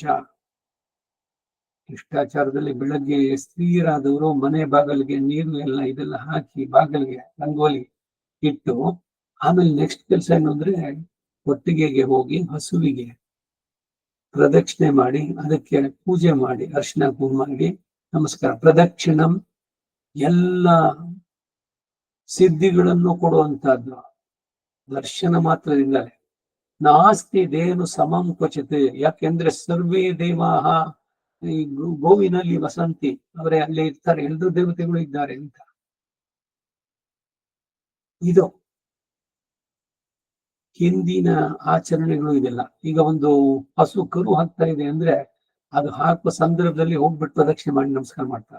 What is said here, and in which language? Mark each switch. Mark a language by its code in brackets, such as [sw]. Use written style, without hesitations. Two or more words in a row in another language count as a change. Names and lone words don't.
[kn] ಶಿಷ್ಟಾಚಾರದಲ್ಲಿ ಬೆಳಗ್ಗೆ ಸ್ತ್ರೀಯರಾದವರು ಮನೆ ಬಾಗಿಲಿಗೆ ನೀರು ಎಲ್ಲ ಇದೆಲ್ಲ ಹಾಕಿ ಬಾಗಿಲಿಗೆ ರಂಗೋಲಿ ಇಟ್ಟು ಆಮೇಲೆ ನೆಕ್ಸ್ಟ್ ಕೆಲಸ ಏನು ಅಂದ್ರೆ ಕೊಟ್ಟಿಗೆಗೆ ಹೋಗಿ ಹಸುವಿಗೆ ಪ್ರದಕ್ಷಿಣೆ ಮಾಡಿ ಅದಕ್ಕೆ ಪೂಜೆ ಮಾಡಿ ಅರ್ಶಿನ ಕುಂಕುಮ ಮಾಡಿ ನಮಸ್ಕಾರ. ಪ್ರದಕ್ಷಿಣಂ ಎಲ್ಲ ಸಿದ್ಧಿಗಳನ್ನು ಕೊಡುವಂತಹದ್ದು ದರ್ಶನ ಮಾತ್ರದಿಂದಲೇ. [sa] ನಾಸ್ತಿ ದೇನು ಸಮಂ ಕ್ವಚಿತ್, [kn] ಯಾಕೆಂದ್ರೆ [sa] ಸರ್ವೇ ದೇವಾಹ [kn] ಈ ಗೋವಿನಲ್ಲಿ ವಸಂತಿ, ಅವರೇ ಅಲ್ಲೇ ಇರ್ತಾರೆ, ಎಲ್ಲರೂ ದೇವತೆಗಳು ಇದ್ದಾರೆ ಅಂತ. ಇದು ಹಿಂದಿನ ಆಚರಣೆಗಳು ಇದೆಲ್ಲ. ಈಗ ಒಂದು ಹಸು ಕರು ಹಾಕ್ತಾ ಇದೆ ಅಂದ್ರೆ ಅದು ಹಾಕುವ ಸಂದರ್ಭದಲ್ಲಿ ಹೋಗ್ಬಿಟ್ಟು ಪ್ರದಕ್ಷಿಣೆ ಮಾಡಿ ನಮಸ್ಕಾರ ಮಾಡ್ತಾರೆ.